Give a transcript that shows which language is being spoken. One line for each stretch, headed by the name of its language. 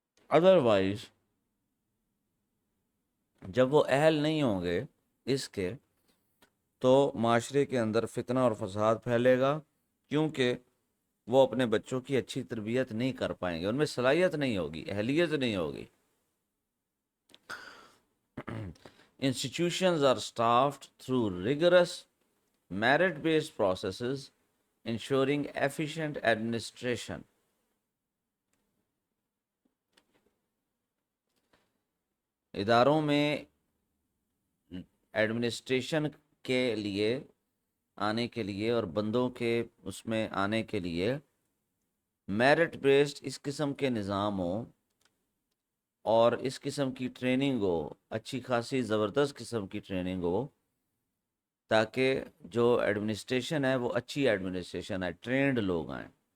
Urdu: Otherwise جب وہ اہل نہیں ہوں گے اس کے، تو معاشرے کے اندر فتنہ اور فساد پھیلے گا، کیونکہ وہ اپنے بچوں کی اچھی تربیت نہیں کر پائیں گے، ان میں صلاحیت نہیں ہوگی، اہلیت نہیں ہوگی.
English: Institutions are staffed through rigorous merit-based processes, ensuring efficient administration.
Urdu: اداروں میں ایڈمنسٹریشن کے لیے آنے کے لیے اور بندوں کے اس میں آنے کے لیے میرٹ بیسڈ اس قسم کے نظام ہوں اور اس قسم کی ٹریننگ ہو، اچھی خاصی زبردست قسم کی ٹریننگ ہو، تاکہ جو ایڈمنسٹریشن ہے وہ اچھی ایڈمنسٹریشن ہے، ٹرینڈ لوگ آئیں.